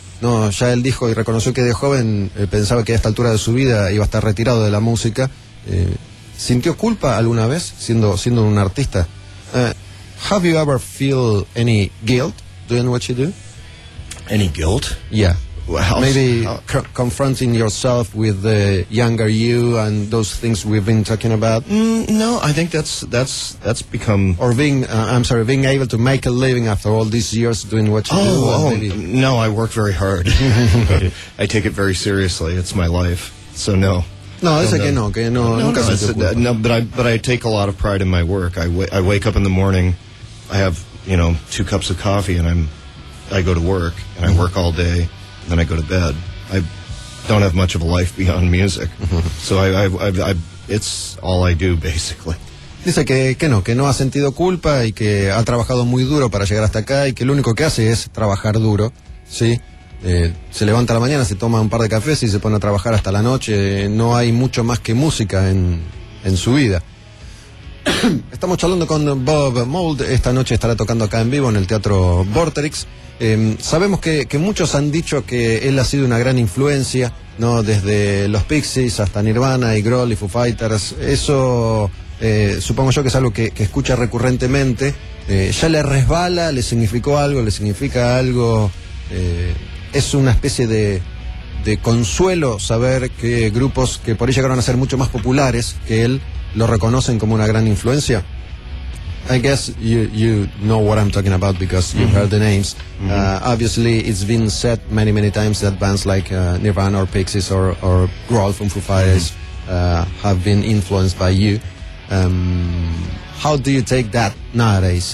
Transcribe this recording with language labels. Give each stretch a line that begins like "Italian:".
Spanish: No, ya él dijo y reconoció que de joven pensaba que a esta altura de su vida iba a estar retirado de la música. ¿Sintió culpa alguna vez siendo un artista?
English: Have you ever feel any guilt doing what you do? Any guilt? Yeah. Well, maybe confronting yourself with the younger you and those things we've been talking about. No, I think that's become or being able to make a living after all these years doing what you do. Oh, no, I work very hard. I take it very seriously. It's my life. So no.
Spanish: No, es que no. Nunca no, no,
English: but I take a lot of pride in my work. I wake up in the morning. I have, you know, 2 cups of coffee and I go to work and I work all day. Then I go to bed. I don't have much of a life beyond music, so I it's all I do basically.
Spanish: Dice que no ha sentido culpa y que ha trabajado muy duro para llegar hasta acá y que lo único que hace es trabajar duro, sí. Se levanta a la mañana, se toma un par de cafés y se pone a trabajar hasta la noche. No hay mucho más que música en su vida. Estamos charlando con Bob Mould. Esta noche estará tocando acá en vivo en el Teatro Vorterix. Sabemos que muchos han dicho que él ha sido una gran influencia, ¿no? Desde los Pixies hasta Nirvana y Grohl y Foo Fighters. Eso supongo yo que es algo que escucha recurrentemente. ¿Ya le resbala? ¿Le significó algo? ¿Le significa algo? ¿Es una especie de consuelo saber que grupos que por ahí llegaron a ser mucho más populares que él lo reconocen como una gran influencia?
English: I guess you know what I'm talking about because you heard the names. Mm-hmm. Obviously, it's been said many, many times that bands like Nirvana or Pixies or Grohl from Foo Fighters have been influenced by you. How do you take that nowadays?